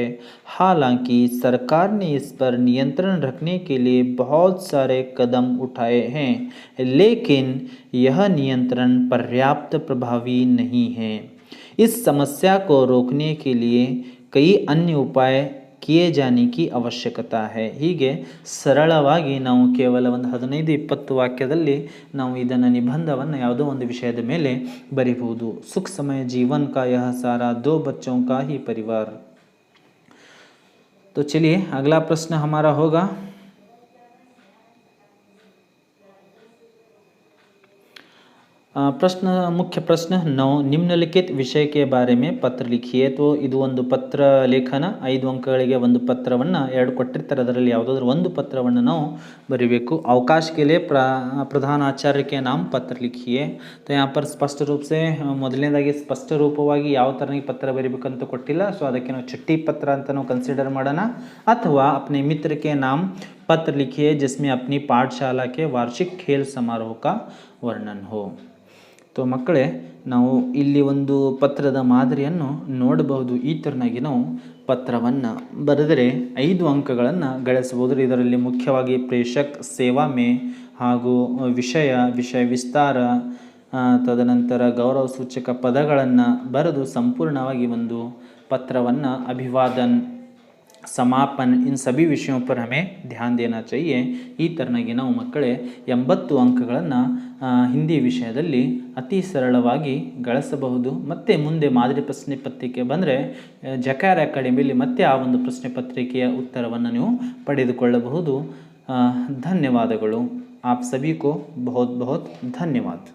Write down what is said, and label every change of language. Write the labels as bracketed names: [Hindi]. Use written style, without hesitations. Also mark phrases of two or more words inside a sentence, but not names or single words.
[Hindi] हालांकि सरकार ने इस पर नियंत्रण रखने के लिए बहुत सारे कदम उठाए हैं, लेकिन यह नियंत्रण पर्याप्त प्रभावी नहीं है। इस समस्या को रोकने के लिए कई अन्य उपाय किए जाने की ಅವಶ್ಯಕತೆ है। [Kannada] ಹೀಗೆ ಸರಳವಾಗಿ ನಾವು ಕೇವಲ ಒಂದು 15-20 ವಾಕ್ಯದಲ್ಲಿ ನಾವು ಇದನ್ನು ನಿಬಂಧವನ್ನು ಯಾವುದೋ ಒಂದು ವಿಷಯದ ಮೇಲೆ ಬರೀಬಹುದು। [Hindi] सुखमय जीवन का यह सारा 2 बच्चों का ही परिवार। तो चलिए अगला प्रश्न हमारा होगा, मुख्य प्रश्न 9, निम्नलिखित विषय के बारे में पत्र लिखिए। [Kannada] तो ಇದು ಒಂದು ಪತ್ರ ಲೇಖನ, 5 ಅಂಕಗಳಿಗೆ ಒಂದು ಪತ್ರವನ್ನು 2 ಕೊಟ್ಟಿರ್ತಾರೆ, ಅದರಲ್ಲಿ ಯಾವುದಾದ್ರೂ ಒಂದು ಪತ್ರವನ್ನು ನಾವು बरीಬೇಕು। [Hindi] अवकाश के लिए प्रधान आचार्य के नाम पत्र लिखिए। तो यहाँ पर स्पष्ट रूप से [Kannada] ಮೊದಲನೇದಾಗಿ ಸ್ಪಷ್ಟ ರೂಪವಾಗಿ ಯಾವ ಥರನಾಗಿ ಪತ್ರ ಬರೀಬೇಕಂತ ಕೊಟ್ಟಿಲ್ಲ, ಸೊ ಅದಕ್ಕೆ ನಾವು ಚಿಟ್ಟಿ ಪತ್ರ ಅಂತ ನಾವು ಕನ್ಸಿಡರ್ ಮಾಡೋಣ। [Hindi] ಅಥವಾ अपने मित्र के नाम पत्र लिखिए जिसमें अपनी पाठशाला के वार्षिक खेल समारोह का वर्णन हो। [Kannada] तो ಮಕ್ಕಳೇ, ನಾವು ಇಲ್ಲಿ ಒಂದು ಪತ್ರದ ಮಾದರಿಯನ್ನು ನೋಡಬಹುದು। ಈ ಥರನಾಗಿ ನಾವು ಪತ್ರವನ್ನು ಬರೆದರೆ 5 ಅಂಕಗಳನ್ನು ಗಳಿಸಬಹುದು। ಇದರಲ್ಲಿ ಮುಖ್ಯವಾಗಿ ಪ್ರೇಷಕ್, [Hindi] सेवा में [Kannada] ಹಾಗೂ ವಿಷಯ ವಿಸ್ತಾರ, ತದನಂತರ ಗೌರವ ಸೂಚಕ ಪದಗಳನ್ನು ಬರೆದು ಸಂಪೂರ್ಣವಾಗಿ ಒಂದು ಪತ್ರವನ್ನು ಅಭಿವಾದन, [Hindi] समापन, इन सभी विषयों पर हमें ध्यान देना चाहिए। [Kannada] ಈ ಥರನಾಗಿ ನಾವು ಮಕ್ಕಳೇ 80 ಅಂಕಗಳನ್ನು ಹಿಂದಿ ವಿಷಯದಲ್ಲಿ ಅತಿ ಸರಳವಾಗಿ ಗಳಿಸಬಹುದು। ಮತ್ತೆ ಮುಂದೆ ಮಾದರಿ ಪ್ರಶ್ನೆ ಪತ್ರಿಕೆ ಬಂದರೆ ಜಕಾರ್ ಅಕಾಡೆಮಿಯಲ್ಲಿ ಮತ್ತೆ ಆ ಒಂದು ಪ್ರಶ್ನೆ ಪತ್ರಿಕೆಯ ಉತ್ತರವನ್ನು ನೀವು ಪಡೆದುಕೊಳ್ಳಬಹುದು। ಧನ್ಯವಾದಗಳು। [Hindi] आप सभी को बहुत बहुत धन्यवाद।